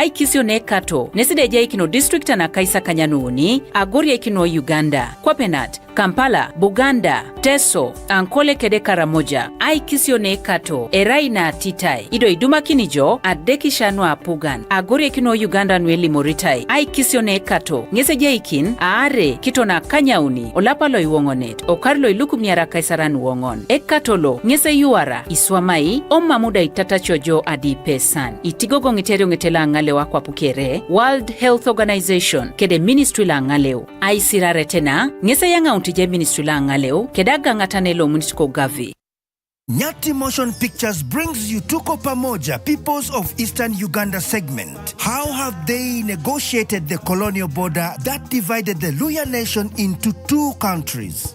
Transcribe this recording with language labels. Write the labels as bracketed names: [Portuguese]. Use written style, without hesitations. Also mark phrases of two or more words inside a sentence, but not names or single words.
[Teso] aikisio ne kato nesideja ikino district na kaisa kanyanuni agoria ikino Uganda Kwapenat Kampala Buganda Teso Ankole kede Karamoja aikisio ne kato erai na titai ido iduma kinijo adeki shanwa apugan agoria ikino Uganda nweli moritai aikisio ne kato ngeseja ikin aare kitona kanyauni olapalo iwongonet okarlo ilukumniara kaisaran wongon ekatolo ngese yuara iswamai mamuda itata chojo adi pesan itigogo ngiterio ngetela ngale wakwa pukere World Health Organization kede ministry la ngaleo aisirare tena ngese yanga untije ministry la ngaleo kedaga ngatanelo municipal gavi. [English] Nyati Motion Pictures brings you Tuko Pamoja, Peoples of Eastern Uganda segment. How have they negotiated the colonial border that divided the Luya nation into two countries?